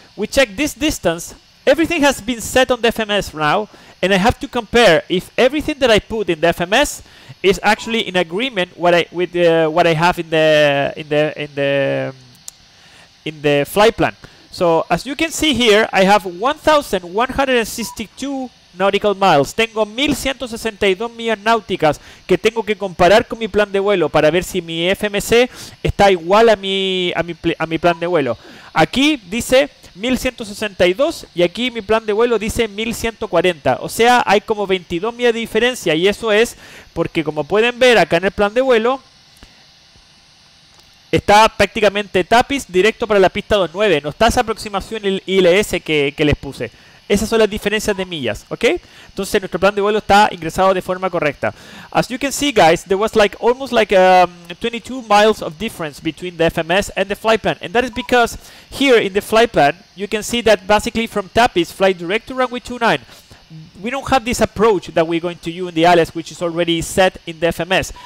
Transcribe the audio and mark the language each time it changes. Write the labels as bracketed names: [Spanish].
[English] We check this distance. Everything has been set on the FMS now, and I have to compare if everything that I put in the FMS is actually in agreement with what I have in the flight plan. So as you can see here, I have 1,162 nautical miles. [Spanish] Tengo 1,162 millas náuticas que tengo que comparar con mi plan de vuelo para ver si mi FMC está igual a mi plan de vuelo. Aquí dice 1162 y aquí mi plan de vuelo dice 1140. O sea, hay como 22 millas de diferencia, y eso es porque, como pueden ver acá en el plan de vuelo, está prácticamente Tapis directo para la pista 29. No está esa aproximación ILS que les puse. Esas son las diferencias de millas, ¿ok? Entonces nuestro plan de vuelo está ingresado de forma correcta. [English] As you can see, guys, there was like almost like 22 miles of difference between the FMS and the flight plan. And that is because here in the flight plan, you can see that basically from Tapis, fly direct to runway 29. We don't have this approach that we're going to use in the ILS, which is already set in the FMS.